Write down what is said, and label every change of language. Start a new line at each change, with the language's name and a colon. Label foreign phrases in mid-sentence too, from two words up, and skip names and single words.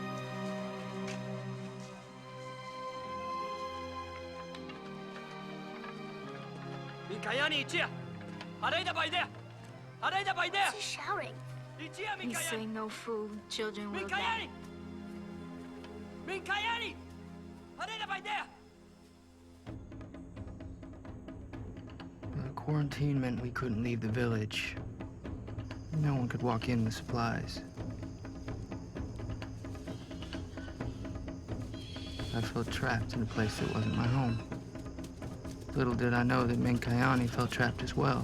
English: Mincayani, Ichia! Areida by there! Areida by there! What's he shouting? Ichia, He's Mincayani! saying no food, children will die. Mincayani! Mincayani! Areida by there! The quarantine meant we couldn't leave the village. No one could walk in with supplies. I felt trapped in a place that wasn't my home. Little did I know that Mincayani felt trapped as well.